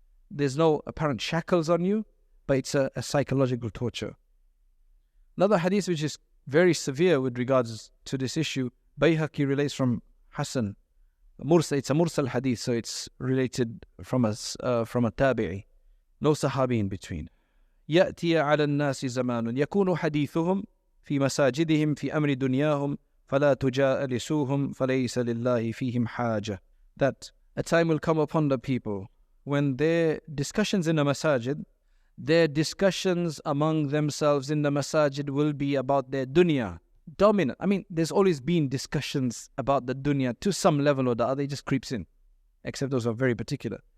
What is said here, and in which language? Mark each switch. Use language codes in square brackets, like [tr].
[en] There's no apparent shackles on you, but it's a psychological torture. Another hadith which is very severe with regards to this issue, Bayhaqi relates from Hassan. It's a mursal hadith, so it's related from a tabi'i. No sahabi in between. [ar] يأتي على الناس زمان يكون حديثهم في مساجدهم في أمر دنياهم فلا تجالسوهم فليس لله فيهم حاجة. [en] That a time will come upon the people when their discussions in the masajid, their discussions among themselves in the masajid will be about their dunya. Dominant. I mean, there's always been discussions about the dunya to some level or the other. It just creeps in, except those are very particular.